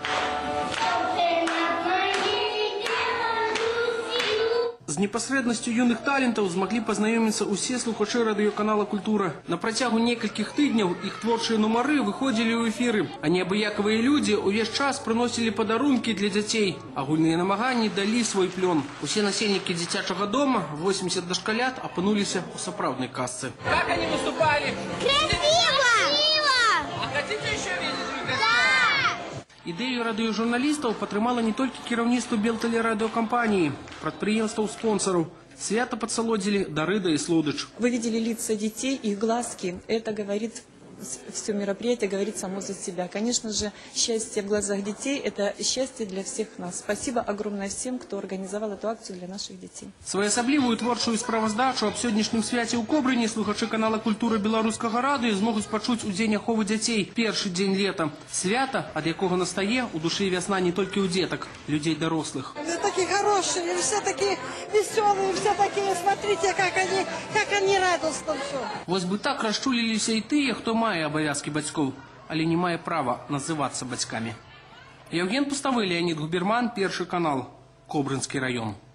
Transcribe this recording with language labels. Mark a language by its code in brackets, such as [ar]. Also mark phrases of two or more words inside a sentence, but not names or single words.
[be] З непасрэднасцю юных талентаў змаглі пазнаёміцца ўсе слухачы радыёканала «Культура». На працягу некалькіх тыдняў іх творчыя нумары выходзілі ў эфіры, а неабыякавыя людзі ўвесь час прыносілі падарункі для дзяцей. Агульныя намаганні далі свой плён. Усе насельнікі дзіцячага дома, 80 дашкалят, апынуліся ў сапраўднай казцы. [ru] Как они выступали? Красиво! А хотите еще видеть? [be] Ідэю радыёжурналістаў падтрымала не толькі кіраўніцтва Белтэлерадыёкампаніі, прадпрыемстваў-спонсараў. Свята падсалодзілі дары да і слодыч. [ru] Вы видели лица детей, их глазки. Это говорит, все мероприятие говорит само за себя. Конечно же, счастье в глазах детей – это счастье для всех нас. Спасибо огромное всем, кто организовал эту акцию для наших детей. [be] Своеасаблівую творчую справаздачу аб сённяшнім свяце ў Кобрыні слухачы канала «Культура» Беларускага радыё змогуць пачуць у дзень аховы дзяцей, першы дзень лета. Свята, ад якога настае, у душы вясна не толькі ў дзетак, людзей дарослых. [ru] Все такие хорошие, все такие веселые, все такие, смотрите, как они радостно все. [be] Вось бы так расчуліліся і тыя, хто мае абавязкі бацькоў, але не мае права называцца бацькамі. Евген Пустовой, Леонид Губерман, Першы канал, Кобрынскі раён.